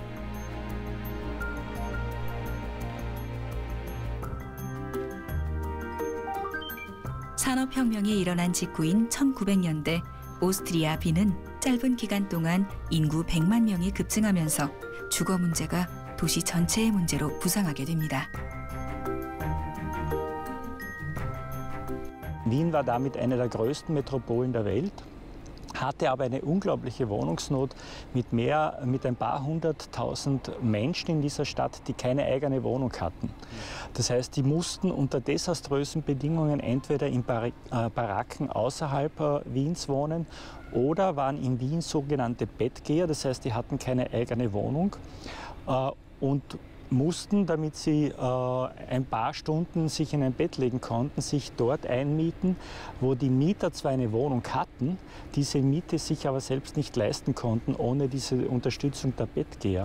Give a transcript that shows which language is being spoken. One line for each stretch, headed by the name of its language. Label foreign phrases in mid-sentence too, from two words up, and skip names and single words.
Korean: 산업혁명이 일어난 직후인 1900년대 오스트리아 빈은 짧은 기간 동안 인구 100만 명이 급증하면서 주거 문제가 도시 전체의 문제로 부상하게 됩니다.
German: Wien war damit eine der größten Metropolen der Welt, hatte aber eine unglaubliche Wohnungsnot mit ein paar hunderttausend Menschen in dieser Stadt, die keine eigene Wohnung hatten. Das heißt, die mussten unter desaströsen Bedingungen entweder in Baracken außerhalb Wiens wohnen oder waren in Wien sogenannte Bettgeher, das heißt, die hatten keine eigene Wohnung und mussten, damit sie ein paar Stunden sich in ein Bett legen konnten, sich dort einmieten, wo die Mieter zwar eine Wohnung hatten, diese Miete sich aber selbst nicht leisten konnten, ohne diese Unterstützung der Bettgeher.